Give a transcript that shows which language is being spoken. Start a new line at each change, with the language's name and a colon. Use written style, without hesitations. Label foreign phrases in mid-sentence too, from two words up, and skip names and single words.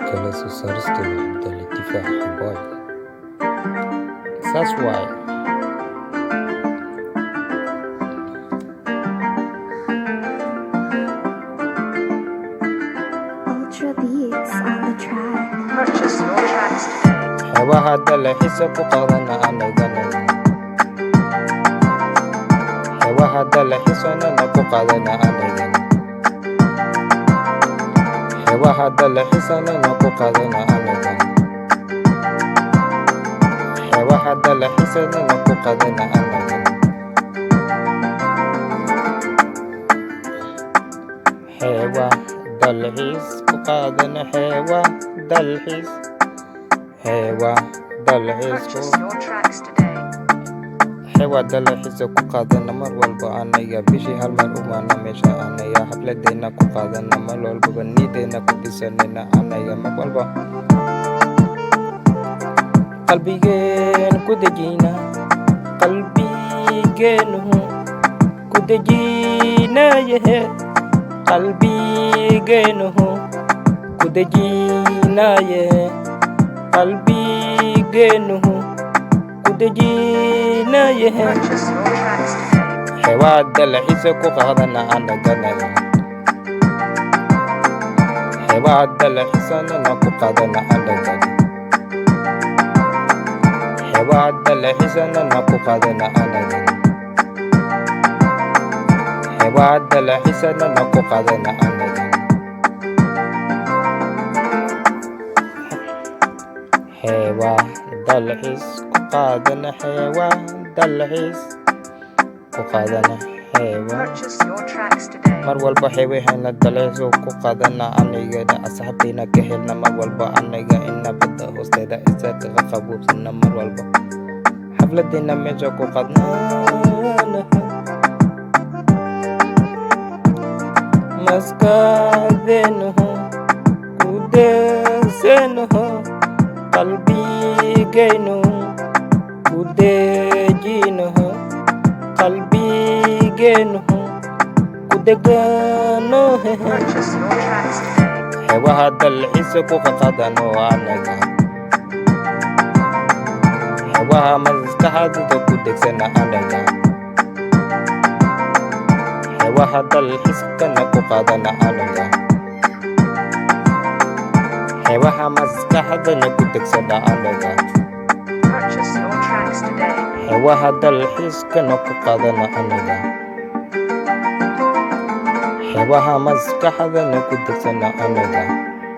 Somali: su saarista beddelay difaaca boodhka. Saas waaye.
English: Ultra beats on the track. Purchase your tracks today.
Somali: Xeebaha dalxiiska ku qaadana anagana. Xeebaha dalxiiska ku qaadana anagana. Xeebaha dalxiiska ku qaadana anagana. Xeebaha dalxiiska ku qaadana anagana. Xeebaha dalxiis ku qaadana xeebaha dalxiis. Xeebaha dalxiis ku
English: Purchase your tracks today.
Somali: xeebaha dalxiiska ku qaadana mar walba anaga bishii hal mar umaana meesha anaga xafladeena ku qaadana mar walba niideena ku dhisanayna anaga mar walba qalbigeen ku dejina qalbigeenu ku dejinaye qalbigeenu ku dejinaye qalbigeenu ku dejinaye
English: Purchase your tracks today.
Somali: xeebaha dalxiiska ku qaadana anagana. Xeebaha dalxiiska ku qaadana anagana. Xeebaha dalxiiska ku qaadana anagana. Xeebaha dalxiiska ku qaadana anagana. Xeebaha dalxiis ku qaadana xeebaha dalxiis ku qaadana xeebaha
English: Purchase your tracks today.
Somali: mar walba xeebaheena dalxiis ku qaadana anagana asxaabteena ka helna mar walba anaga ina badda hoosteeda isaga qaboobsana mar walba xafladeena meesha ku qaadana maskaxdeena ku deegsana qalbigeenu ku dejina qalbigeenu ku degano
English: Purchase your tracks today.
Somali: xeebaha dalxiiska ku qaadano anaga. Xeebaha maskaxda ku degsana anaga. Xeebaha dalxiiska ku qaadana anaga. Xeebaha maskaxda ku degsana anaga.
English: Purchase your tracks today.
Somali: Xeebaha dalxiiska ku qaadana anaga. Xeebaha maskaxda ku degsana anaga.